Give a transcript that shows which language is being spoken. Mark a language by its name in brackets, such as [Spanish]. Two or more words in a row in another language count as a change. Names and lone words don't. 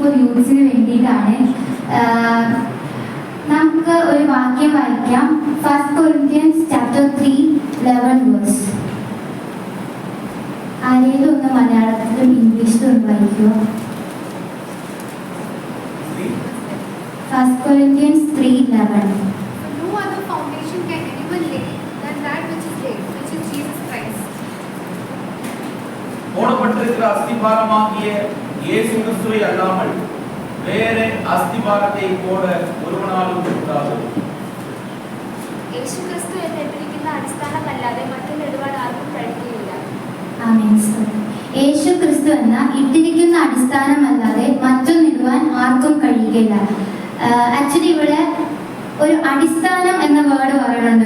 [Malayalam] യൂത്ത്സിന് വേണ്ടിയിട്ടാണ്. നമുക്ക് ഒരു വാക്യം വായിക്കാം. [English] 1 Corinthians chapter 3:11. [Malayalam] ആരെങ്കിലും ഒന്ന് മലയാളത്തിലും ഇംഗ്ലീഷിലും ഒന്ന് വായിക്കുമോ? [English] 1 Corinthians 3:11. No other foundation can anyone lay than that which is laid, which is Jesus Christ. [Tamil] போடப்பட்டிருக்கிற அஸ்திபாரமாகிய இயேசு கிறிஸ்துவை அல்லாமல் வேறு அஸ்திபாரத்தை போட ஒருவனாலும் கூடாது. [Malayalam] യേശു ക്രിസ്തു എന്നിട്ടിരിക്കുന്ന അടിസ്ഥാനമല്ലാതെ മറ്റൊന്നിടുവാൻ ആർക്കും കഴിയുകയില്ല. ആമേൻ. യേശു ക്രിസ്തു എന്ന ഇട്ടിരിക്കുന്ന അടിസ്ഥാനമല്ലാതെ മറ്റൊന്നിടുവാൻ ആർക്കും കഴിയുകയില്ല. ആക്ച്വലി ഇവിടെ ഒരു അടിസ്ഥാനം എന്ന വേർഡ് പറയുന്നുണ്ട്.